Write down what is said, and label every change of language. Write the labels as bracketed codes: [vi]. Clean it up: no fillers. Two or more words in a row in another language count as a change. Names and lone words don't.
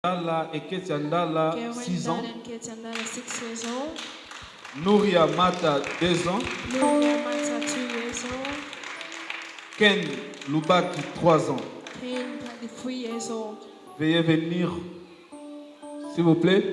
[fr] Ndala et Ketiandala, 6 ans. [en] Ketiandala, 6 years old. [fr] Nouria Mata, 2 ans. [en] Nouria Mata, 2 years old. [fr] Ken Lubaki, 3 ans. [en] Ken, 3 years old. [fr] Veuillez venir, s'il vous plaît.